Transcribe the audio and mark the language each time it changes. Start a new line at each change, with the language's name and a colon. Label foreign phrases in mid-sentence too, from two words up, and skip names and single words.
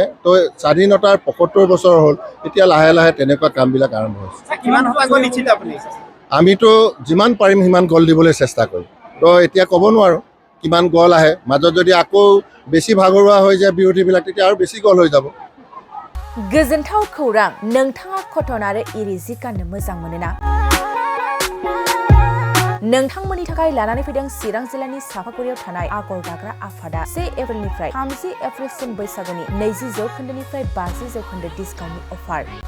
Assamese: তো স্বাধীনতাৰ ৭৫ বছৰ হ'ল, এতিয়া লাহে লাহে তেনেকুৱা কামবিলাক আৰম্ভ হৈছে। আমিতো যিমান পাৰিম সিমান গ'ল দিবলৈ চেষ্টা কৰিম। তো এতিয়া ক'ব নোৱাৰোঁ কিমান গ'ল আহে। মাজত যদি আকৌ বেছি ভাগৰুৱা হৈ যায় বিৰোধীবিলাক, তেতিয়া আৰু বেছি গ'ল হৈ যাব।
Bodo: गोजोनथाव खौरां, नोंथाङा कटन आरो इरि जि गाननो मोजां मोनोना? नोंथांमोननि थाखाय लानानै फैदों चिरां जिल्लानि सापागुरियाव थानाय आगर दाग्रा आफादा 1 एप्रिलनिफ्राय 30 एप्रिलसिम बैसागुनि 20% 50%
English: discountni offer.